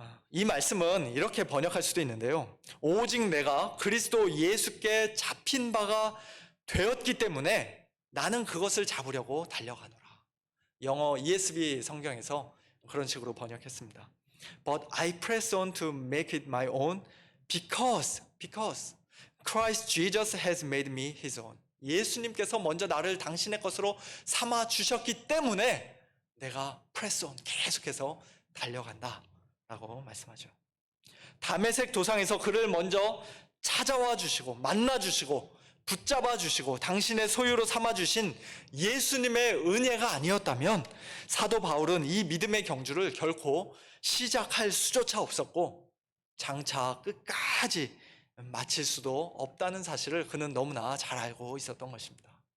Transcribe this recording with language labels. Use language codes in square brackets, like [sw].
[ko] 이 말씀은 이렇게 번역할 수도 있는데요, 오직 내가 그리스도 예수께 잡힌 바가 되었기 때문에 나는 그것을 잡으려고 달려가노라. 영어 ESV 성경에서 그런 식으로 번역했습니다. [en] But I press on to make it my own because Christ Jesus has made me his own. [ko] 예수님께서 먼저 나를 당신의 것으로 삼아 주셨기 때문에 내가 press on, 계속해서 달려간다 라고 말씀하죠. 다메섹 도상에서 그를 먼저 찾아와 주시고 만나 주시고 붙잡아 주시고 당신의 소유로 삼아 주신 예수님의 은혜가 아니었다면 사도 바울은 이 믿음의 경주를 결코 시작할 수조차 없었고 장차 끝까지 마칠 수도 없다는 사실을 그는 너무나 잘 알고 있었던 것입니다.